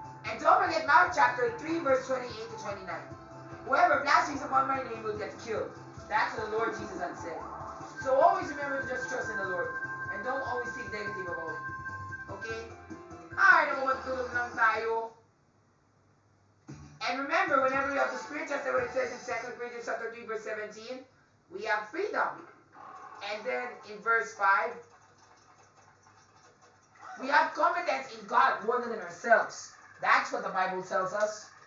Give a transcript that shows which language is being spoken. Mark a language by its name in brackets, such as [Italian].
[English] And don't forget Mark chapter 3, verse 28 to 29. Whoever blasphemes upon my name will get killed. That's what the Lord Jesus had said. So always remember to just trust in the Lord. And don't always think negative about it. Okay? [Filipino] Ay, naku, matulog lang tayo. [English] And remember, whenever you have the Spirit, just like what it says in 2 Corinthians chapter 3, verse 17, we have freedom. And then in verse 5, We have confidence in God more than in ourselves. That's what the Bible tells us.